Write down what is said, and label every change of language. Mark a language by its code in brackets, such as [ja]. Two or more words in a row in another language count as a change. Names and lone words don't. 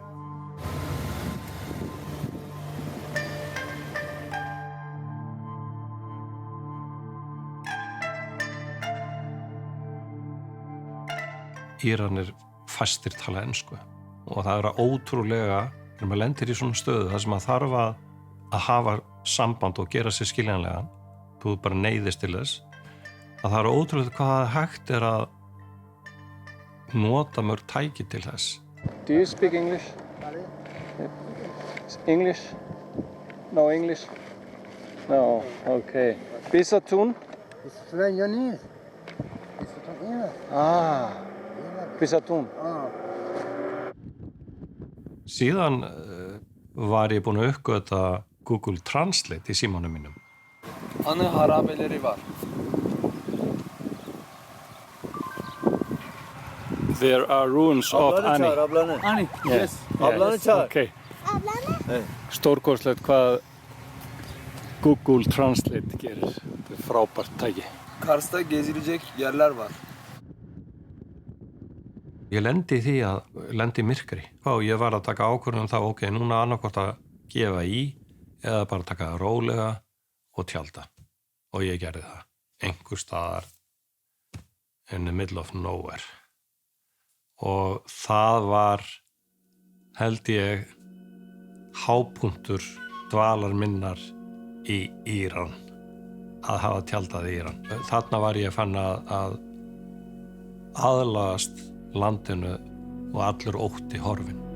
[is] Íranir fæstir tala ensku og það ótrúlega þegar maður lendir í svona stöðu þar sem maður þarf að hafa samband og gera sér skiljanlegan, þú bara neyðist til þess, að það ótrúlega hvað hægt að nota mörg tæki til þess. [en] Do you speak English? English? No English? No, okay. [is] Bisatun? Kristján. Síðan var ég búinn að uppgöta Google Translate í símanum mínum. [tr] Anı harabeleri var. [en] There are ruins of Ani. Ani, yes. [tr] Ablanı çağır. [en] Okay. [is] Stórkostlegt hvað Google Translate gerir. Þetta frábært tæki. [tr] Kars'ta gezilecek yerler var. [is] Ég lendi í því lendi í myrkri. Og ég var að taka ákvörðun þá, ok, núna annarkvort að gefa í eða bara taka það rólega og tjalda. Og ég gerði það. Einhvers staðar [en] in the middle of nowhere. [is] Og það var, held ég, hápunktur dvalar minnar í Íran. Að hafa tjaldað í Íran. Þarna var ég fann að aðlagast landinu og allur ótti horfinn.